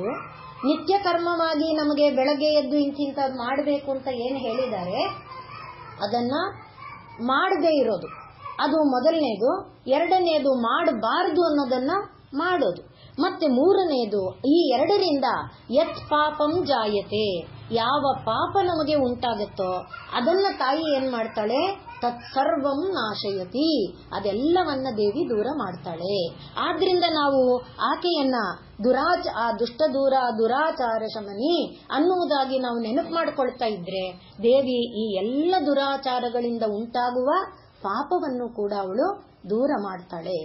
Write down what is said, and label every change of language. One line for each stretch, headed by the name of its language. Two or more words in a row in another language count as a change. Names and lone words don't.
Kannada: ನಿತ್ಯ ಕರ್ಮವಾಗಿ ನಮಗೆ ಬೆಳಗ್ಗೆ ಎದ್ದು ಇಂತಿಂತ ಮಾಡಬೇಕು ಅಂತ ಏನು ಹೇಳಿದ್ದಾರೆ ಅದನ್ನ ಮಾಡದೇ ಇರೋದು. ಅದು ಮೊದಲನೇದು. ಎರಡನೇದು ಮಾಡಬಾರದು ಅನ್ನೋದನ್ನ ಮಾಡೋದು. ಮತ್ತೆ ಮೂರನೇದು, ಈ ಎರಡರಿಂದ
Sanskrit: ಯತ್ ಪಾಪಂ ಜಾಯತೆ,
Kannada: ಯಾವ ಪಾಪ ನಮಗೆ ಉಂಟಾಗುತ್ತೋ ಅದನ್ನ ತಾಯಿ ಏನ್ ಮಾಡ್ತಾಳೆ,
Sanskrit: ತತ್ಸರ್ವಂ ನಾಶಯತಿ,
Kannada: ಅದೆಲ್ಲವನ್ನ ದೇವಿ ದೂರ ಮಾಡ್ತಾಳೆ. ಆದ್ರಿಂದ ನಾವು ಆಕೆಯನ್ನ ಆ ದುಷ್ಟ ದೂರ ದುರಾಚಾರ ಶಮನಿ ಅನ್ನುವುದಾಗಿ ನಾವು ನೆನಪು ಮಾಡ್ಕೊಳ್ತಾ ಇದ್ರೆ ದೇವಿ ಈ ಎಲ್ಲ ದುರಾಚಾರಗಳಿಂದ ಉಂಟಾಗುವ ಪಾಪವನ್ನು ಕೂಡ ಅವಳು ದೂರ ಮಾಡ್ತಾಳೆ.